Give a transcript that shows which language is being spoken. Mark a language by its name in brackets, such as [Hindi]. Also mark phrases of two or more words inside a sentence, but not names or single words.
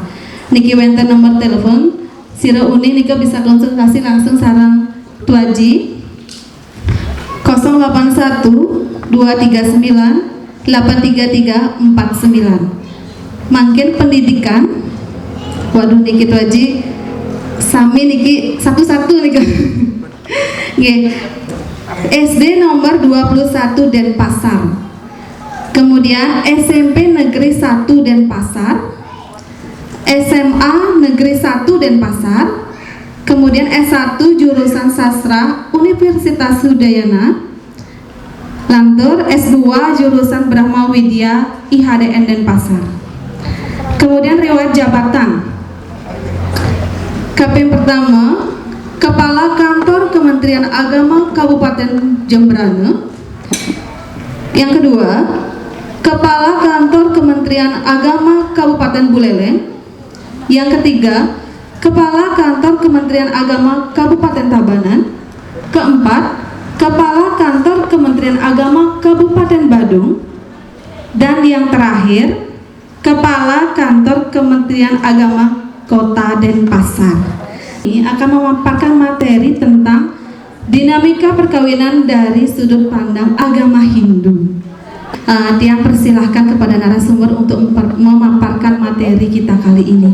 [Balinese] Niki wenten nomor telepon Sira Uni nika [Indonesian] bisa konsultasi langsung [Balinese] sarang Tuaji 081 239 83349. Mangkin pendidikan. Waduh niki Tuaji sami niki [Indonesian] satu-satu [Balinese] nika. [Indonesian] Nggih. SD nomor 21 Denpasar. Kemudian SMP Negeri 1 Denpasar. SMA Negeri 1 Denpasar, kemudian S1 jurusan Sastra Universitas Udayana, lantur S2 jurusan Brahma Widya IHDN Denpasar. Kemudian riwayat jabatan. KP pertama, Kepala Kantor Kementerian Agama Kabupaten Jembrane. Yang kedua, Kepala Kantor Kementerian Agama Kabupaten Buleleng. Yang ketiga, Kepala Kantor Kementerian Agama Kabupaten Tabanan. Keempat, Kepala Kantor Kementerian Agama Kabupaten Badung. Dan yang terakhir, Kepala Kantor Kementerian Agama Kota Denpasar. Ini akan memaparkan materi tentang dinamika perkawinan dari sudut pandang agama Hindu. Tiang persilahkan kepada narasumber untuk memaparkan materi kita kali ini.